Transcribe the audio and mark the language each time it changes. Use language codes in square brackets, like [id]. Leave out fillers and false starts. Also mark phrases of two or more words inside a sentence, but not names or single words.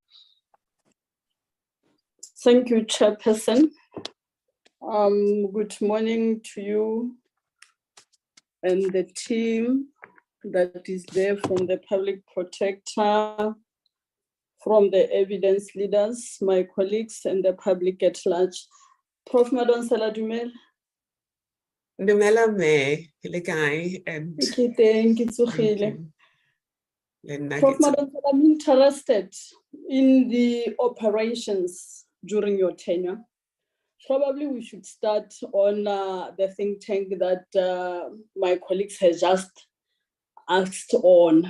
[en] Thank you, Chairperson. Good morning to you and the team that is there from the Public Protector, from the evidence leaders, my colleagues, and the public at large. Prof. Madonsela Dumela. [st] Dumela me, le kae, [en] and thank you. Prof. Madonsela, I'm interested in the operations during your tenure. Probably we should start on the think tank that my colleagues have just asked on.